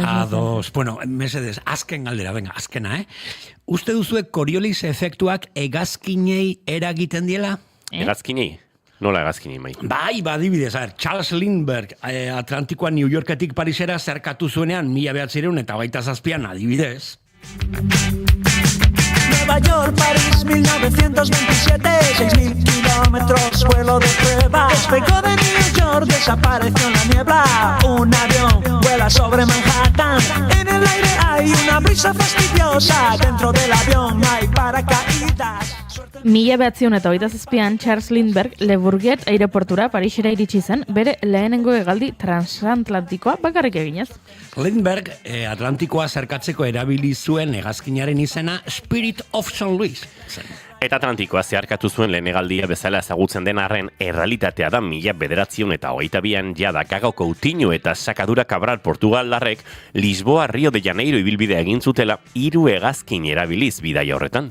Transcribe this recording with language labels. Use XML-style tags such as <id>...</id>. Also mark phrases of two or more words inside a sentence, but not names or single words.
<eu>Ados, bueno, mesedez, azken galdera, venga, azkena, Uste duzuek Coriolis efektuak hegazkinei eragiten diela? Hegazkinei? Nola hegazkinei, mai? Bai, adibidez, Charles Lindbergh Atlantikoa New Yorketik Parisera zerkatu zuenean 1927an, adibidez.</eu> <es>Nueva York, París, 1927, 6.000 kilómetros, vuelo de prueba. Despegó de New York, desapareció en la niebla. Un avión vuela sobre Manhattan. En el aire hay una brisa fastidiosa. Dentro del avión hay paracaídas.</es> <eu>1927an Charles Lindbergh Le Bourget aireportura Parisera iritsi zen bere lehenengo hegaldi transatlantikoa bakarrik eginez. Lindbergh Atlantikoa zerkatzeko erabili zuen hegazkinaren izena Spirit of St. Louis zen. Eta Atlantikoa zeharkatu zuen lehen hegaldia bezala ezagutzen den arren errealitatea da 1922an jada Kago Coutinho eta Sakadura Cabral Portugaldarrek Lisboa Rio de Janeiro ibilbidea egin zutela 3 hegazkin erabiliz bidaia horretan.</eu>